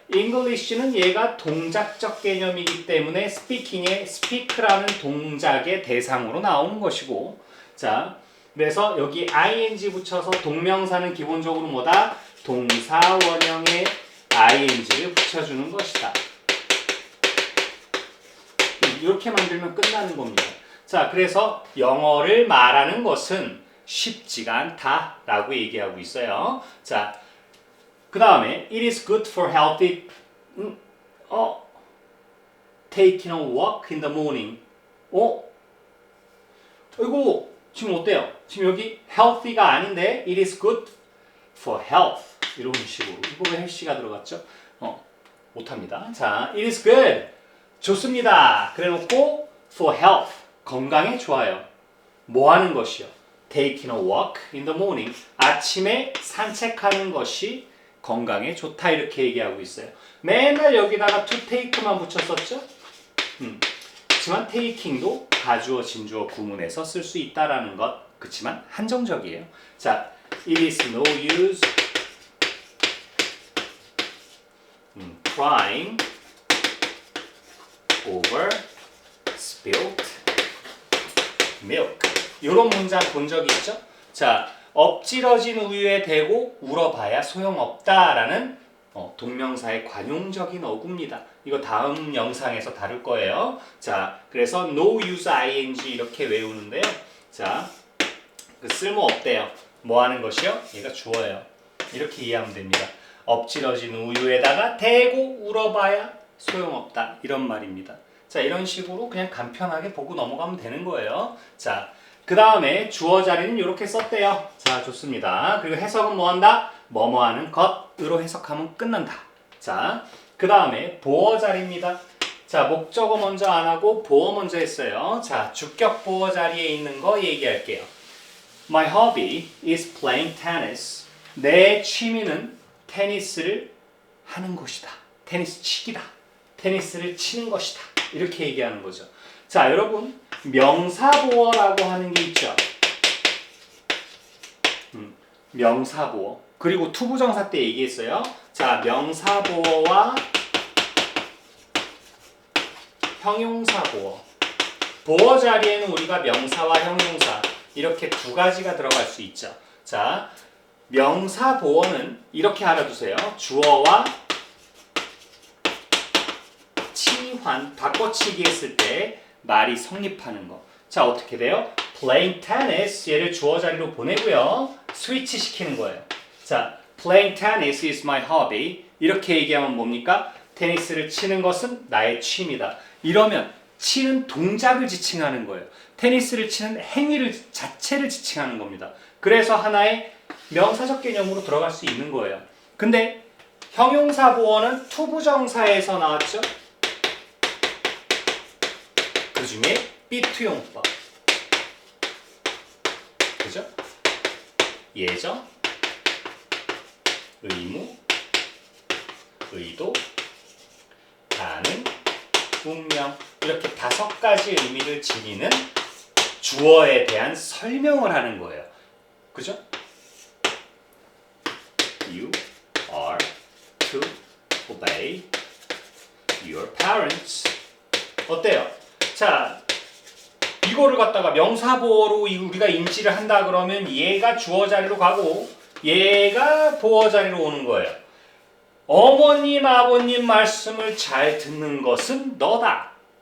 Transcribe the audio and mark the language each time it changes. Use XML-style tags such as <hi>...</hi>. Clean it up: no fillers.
<ko>English는 얘가 동작적 개념이기 때문에 speaking의 speak라는 동작의 대상으로 나오는 것이고, 자, 그래서 여기 ing 붙여서 동명사는 기본적으로 뭐다? 동사 원형에 ing를 붙여주는 것이다. 이렇게 만들면 끝나는 겁니다. 자, 그래서 영어를 말하는 것은 쉽지가 않다라고 얘기하고 있어요. 자, 그 다음에</ko> <en>it is good for healthy taking a walk in the morning.</en> <ko>이거 지금 어때요? 지금 여기 healthy가 아닌데</ko> <en>it is good for health</en> <ko>이런 식으로. 이거 왜 healthy가 들어갔죠? 못합니다. 자,</ko> <en>it is good</en> <ko>좋습니다. 그래놓고</ko> <en>for health</en> <ko>건강에 좋아요. 뭐 하는 것이요?</ko> <en>Taking a walk in the morning</en> <ko>아침에 산책하는 것이 건강에 좋다 이렇게 얘기하고 있어요. 맨날 여기다가 to take만 붙였었죠? 그렇지만 taking도 가주어, 진주어 구문에서 쓸 수 있다라는 것. 그렇지만 한정적이에요.</ko> <en>자, it is no use crying over spilled milk.</en> <ko>이런 문장 본 적이 있죠? 자, 엎질러진 우유에 대고 울어봐야 소용없다라는 동명사의 관용적인 어구입니다. 이거 다음 영상에서 다룰 거예요. 자, 그래서 no use ing 이렇게 외우는데요. 자, 그 쓸모없대요. 뭐 하는 것이요? 얘가 주어예요. 이렇게 이해하면 됩니다. 엎질러진 우유에다가 대고 울어봐야 소용없다. 이런 말입니다. 자, 이런 식으로 그냥 간편하게 보고 넘어가면 되는 거예요. 자, 그 다음에 주어 자리는 이렇게 썼대요. 자, 좋습니다. 그리고 해석은 뭐 한다? 뭐뭐 하는 것으로 해석하면 끝난다. 자, 그 다음에 보어 자리입니다. 자, 목적어 먼저 안 하고 보어 먼저 했어요. 자, 주격 보어 자리에 있는 거 얘기할게요.</ko> <en>My hobby is playing tennis.</en> <ko>내 취미는 테니스를 하는 것이다. 테니스 치기다. 테니스를 치는 것이다. 이렇게 얘기하는 거죠. 자, 여러분 명사보어라고 하는 게 있죠. 명사보어. 그리고 투부정사 때 얘기했어요. 자, 명사보어와 형용사보어. 보어 자리에는 우리가 명사와 형용사 이렇게 두 가지가 들어갈 수 있죠. 자, 명사보어는 이렇게 알아두세요. 주어와 치환, 바꿔치기 했을 때 말이 성립하는 거. 자, 어떻게 돼요?</ko> <en>Playing tennis</en> <ko>얘를 주어 자리로 보내고요. 스위치 시키는 거예요.</ko> <en>자, Playing tennis is my hobby.</en> <ko>이렇게 얘기하면 뭡니까? 테니스를 치는 것은 나의 취미다. 이러면 치는 동작을 지칭하는 거예요. 테니스를 치는 행위를 자체를 지칭하는 겁니다. 그래서 하나의 명사적 개념으로 들어갈 수 있는 거예요. 근데 형용사 보어는 투부정사에서 나왔죠? 그 중에 삐투용법. 그죠? 예정, 의무, 의도, 가능, 운명 이렇게 5가지 의미를 지니는 주어에 대한 설명을 하는 거예요. 그죠?</ko> <en>You are to obey your parents.</en> <ko>어때요? 자, 이거를 갖다가 명사보어로 우리가 인지를 한다 그러면 얘가 주어 자리로 가고 얘가 보어 자리로 오는 거예요. 어머님, 아버님 말씀을 잘 듣는 것은 너다.</ko>